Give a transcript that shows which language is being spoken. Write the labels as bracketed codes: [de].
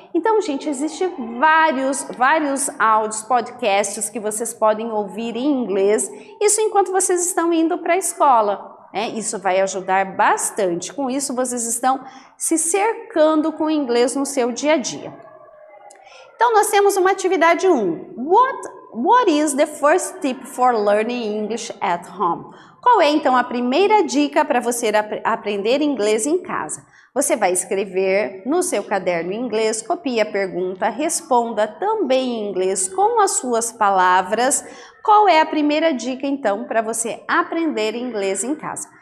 [pt] Então, gente, existem vários áudios, podcasts que vocês podem ouvir em inglês, isso enquanto vocês estão indo para a escola. Isso vai ajudar bastante. Com isso, vocês estão se cercando com o inglês no seu dia a dia. Então, nós temos uma atividade 1. [en] What is the first tip for learning English at home? [pt] Qual é, então, a primeira dica para você aprender inglês em casa? Você vai escrever no seu caderno em inglês, copie a pergunta, responda também em inglês com as suas palavras. Qual é a primeira dica, então, para você aprender inglês em casa?